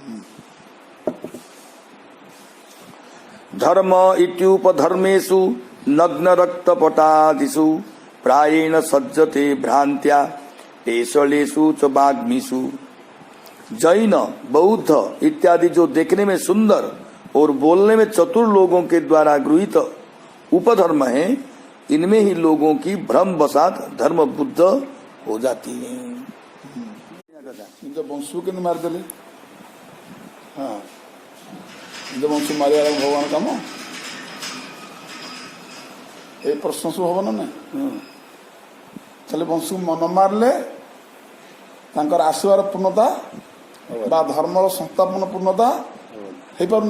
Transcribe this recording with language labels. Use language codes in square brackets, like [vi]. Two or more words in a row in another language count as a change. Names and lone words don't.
[sa] धर्म इत्युपधर्मेषु नग्न रक्तपटादिषु प्रायेण सज्जते भ्रांत्या पेशलेषु च वाग्मीषु। [hi] जैन, बौद्ध इत्यादि जो देखने में सुंदर और बोलने में चतुर लोगों के द्वारा गृहीत उपधर्म है इनमें ही लोगों की भ्रम बसात धर्म बुद्ध हो जाती है। [or] ନିଜ ବଂଶକୁ କେମିତି ମାରିଦେଲେ? ହଁ, ନିଜ ବଂଶକୁ ମାରିବାର ଭଗବାନ କାମ? ଏଇ ପ୍ରଶ୍ନ ସବୁ ହବ ନା ନାଇଁ? ତାହେଲେ ବଂଶକୁ ନ ମାରିଲେ ତାଙ୍କର ଆସିବାର ପୂର୍ଣ୍ଣତା ବା ଧର୍ମର ସଂସ୍ଥାପନ ପୂର୍ଣ୍ଣତା ହେଇପାରୁନି।